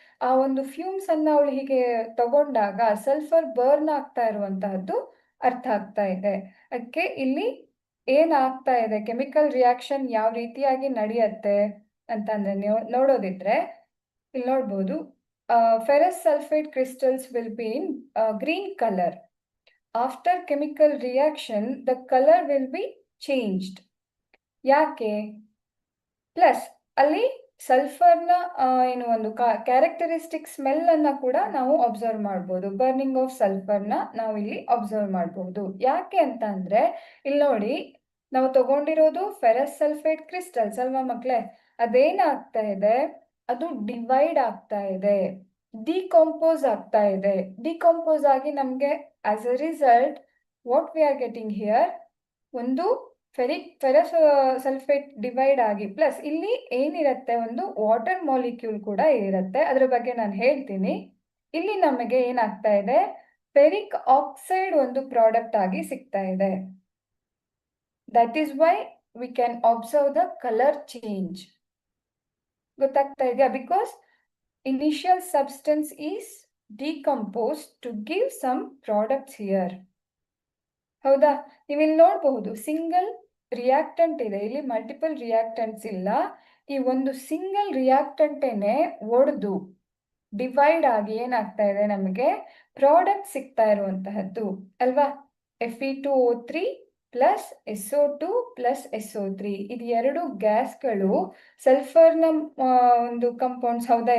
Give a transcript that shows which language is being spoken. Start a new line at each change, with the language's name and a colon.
Kannada: ಆ ಒಂದು ಫ್ಯೂಮ್ಸ್ ಅನ್ನ ಅವಳು ಹೀಗೆ ತಗೊಂಡಾಗ ಸಲ್ಫರ್ ಬರ್ನ್ ಆಗ್ತಾ ಇರುವಂತಹದ್ದು ಅರ್ಥ ಆಗ್ತಾ ಇದೆ. ಅದಕ್ಕೆ ಇಲ್ಲಿ ಏನಾಗ್ತಾ ಇದೆ, ಕೆಮಿಕಲ್ ರಿಯಾಕ್ಷನ್ ಯಾವ ರೀತಿಯಾಗಿ ನಡೆಯುತ್ತೆ ಅಂತಂದ್ರೆ ನೀವು ನೋಡೋದಿದ್ರೆ ಇಲ್ಲಿ ನೋಡ್ಬೋದು,
English: ferrous sulfate crystals will be in green color. After chemical reaction, the color will be changed.
Kannada: ಯಾಕೆ? ಪ್ಲಸ್ ಅಲ್ಲಿ ಸಲ್ಫರ್ನ ಏನು ಒಂದು ಕ್ಯಾರೆಕ್ಟರಿಸ್ಟಿಕ್ ಸ್ಮೆಲ್ ಅನ್ನ ಕೂಡ ನಾವು ಅಬ್ಸರ್ವ್ ಮಾಡ್ಬೋದು. ಬರ್ನಿಂಗ್ ಆಫ್ ಸಲ್ಫರ್ನ ನಾವು ಇಲ್ಲಿ ಅಬ್ಸರ್ವ್ ಮಾಡಬಹುದು. ಯಾಕೆ ಅಂತ ಅಂದ್ರೆ ಇಲ್ಲಿ ನೋಡಿ, ನಾವು ತಗೊಂಡಿರೋದು ಫೆರಸ್ ಸಲ್ಫೇಟ್ ಕ್ರಿಸ್ಟಲ್ಸ್ ಅಲ್ವಾ ಮಕ್ಕಳೇ. ಅದೇನಾಗ್ತಾ ಇದೆ, ಅದು ಡಿವೈಡ್ ಆಗ್ತಾ ಇದೆ, ಡಿಕಂಪೋಸ್ ಆಗ್ತಾ ಇದೆ. ಡಿಕಂಪೋಸ್ ಆಗಿ ನಮಗೆ
English: as a result what we are getting here,
Kannada: ಒಂದು ಫೆರಸ್ ಸಲ್ಫೇಟ್ ಡಿವೈಡ್ ಆಗಿ ಪ್ಲಸ್ ಇಲ್ಲಿ ಏನಿರುತ್ತೆ, ಒಂದು ವಾಟರ್ ಮಾಲಿಕ್ಯೂಲ್ ಕೂಡ ಇರುತ್ತೆ. ಅದ್ರ ಬಗ್ಗೆ ನಾನು ಹೇಳ್ತೀನಿ. ಇಲ್ಲಿ ನಮಗೆ ಏನಾಗ್ತಾ ಇದೆ, ಫೆರಿಕ್ ಆಕ್ಸೈಡ್ ಒಂದು ಪ್ರಾಡಕ್ಟ್ ಆಗಿ ಸಿಗ್ತಾ ಇದೆ.
English: That is why we can observe the colour change.
Kannada: ಗೊತ್ತಾಗ್ತಾ ಇದೆಯಾ?
English: Because initial substance is decomposed to give some products here.
Kannada: ಹೌದಾ? ನೀವು ಇಲ್ಲಿ ನೋಡಬಹುದು ಸಿಂಗಲ್ ರಿಯಾಕ್ಟೆಂಟ್ ಇದೆ, ಇಲ್ಲಿ ಮಲ್ಟಿಪಲ್ ರಿಯಾಕ್ಟೆಂಟ್ಸ್ ಇಲ್ಲ. ಈ ಒಂದು ಸಿಂಗಲ್ ರಿಯಾಕ್ಟೆಂಟೇನೆ ಒಡೆದು ಡಿವೈಡ್ ಆಗಿ ಏನಾಗ್ತಾ ಇದೆ, ನಮಗೆ ಪ್ರಾಡಕ್ಟ್ ಸಿಗ್ತಾ ಇರುವಂತಹದ್ದು ಅಲ್ವಾ. Fe2O3 plus SO2 plus SO3 ಇದು ಎರಡು ಗ್ಯಾಸ್ಗಳು ಸಲ್ಫರ್ನ ಒಂದು ಕಂಪೌಂಡ್ಸ್, ಹೌದಾ.